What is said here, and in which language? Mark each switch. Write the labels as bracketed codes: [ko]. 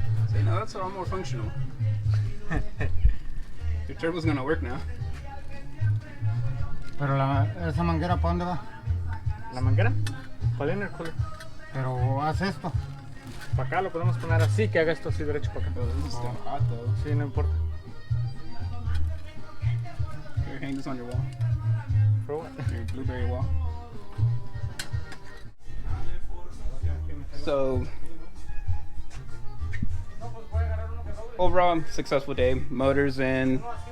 [en] See, now that's all more functional. Your turbo's gonna work now. [es] Pero esa manguera, ¿para dónde va? ¿La manguera? Para el intercooler. Pero haz esto. Para acá lo podemos poner así, que haga esto así derecho para acá. [en] Oh, this is still hot though. [es] Sí, no importa. [en] Here, hang this on your wall. For what? Your blueberry wall. So, overall, successful day. Motors in.